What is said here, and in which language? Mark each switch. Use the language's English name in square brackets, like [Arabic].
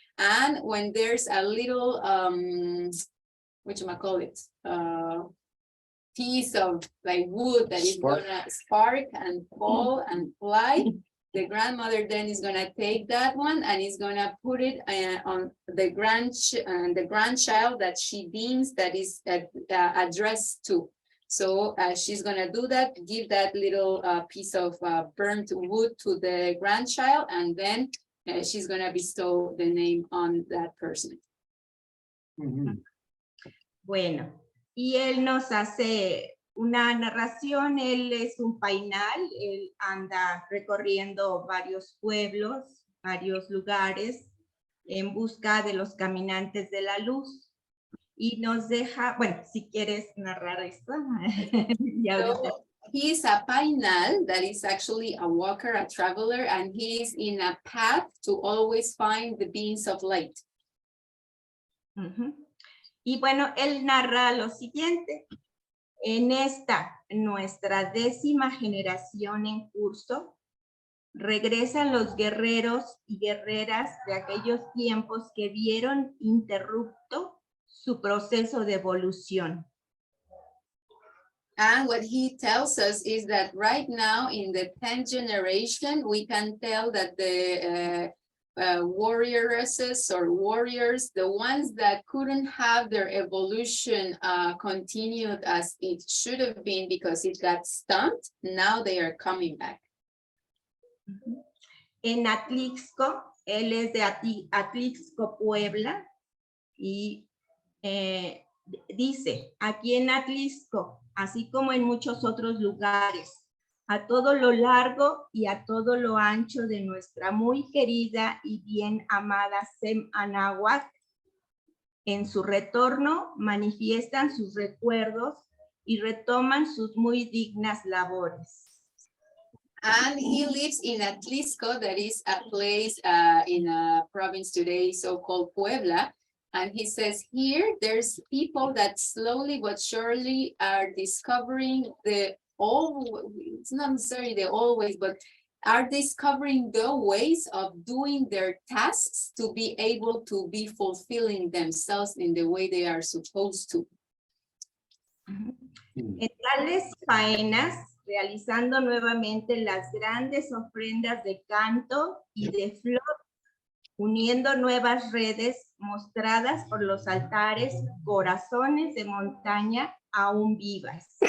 [English] And when there's a little, whatchamacallit, piece of like wood that is gonna spark and fall and fly, the grandmother then is gonna take that one and is gonna put it on the grandchild that she deems that is addressed to. So she's gonna do that, give that little piece of burnt wood to the grandchild, and then she's gonna bestow the name on that person. [Spanish] Bueno, y él nos hace una narración. Él es un painal, él anda recorriendo varios pueblos, varios lugares en busca de los caminantes de la luz. Y nos deja, bueno, si quieres narrar esto. [English] So he's a painal, that is actually a walker, a traveler, and he's in a path to always find the beings of light. [Spanish] Y bueno, él narra lo siguiente. En esta, nuestra 10ª generación en curso, regresan los guerreros y guerreras de aquellos tiempos que vieron interrupto su proceso de evolución. [English] And what he tells us is that right now in the 10th generation, we can tell that the warrioresses or warriors, the ones that couldn't have their evolution continued as it should have been because it got stumped, now they are coming back. [Spanish] En Atlixco, él es de Atlixco, Puebla, y dice, aquí en Atlixco, así como en muchos otros lugares, a todo lo largo y a todo lo ancho de nuestra muy querida y bien amada Sem Anáhuac, en su retorno manifiestan sus recuerdos y retoman sus muy dignas labores. [English] And he lives in Atlixco, that is a place in a province today so-called Puebla. And he says here, there's people that slowly but surely are discovering it's not necessarily the always, but are discovering the ways of doing their tasks to be able to be fulfilling themselves in the way they are supposed to. [Spanish] En tales faenas, realizando nuevamente las grandes ofrendas de canto y de flor, uniendo nuevas redes mostradas por los altares, corazones de montaña aún vivas.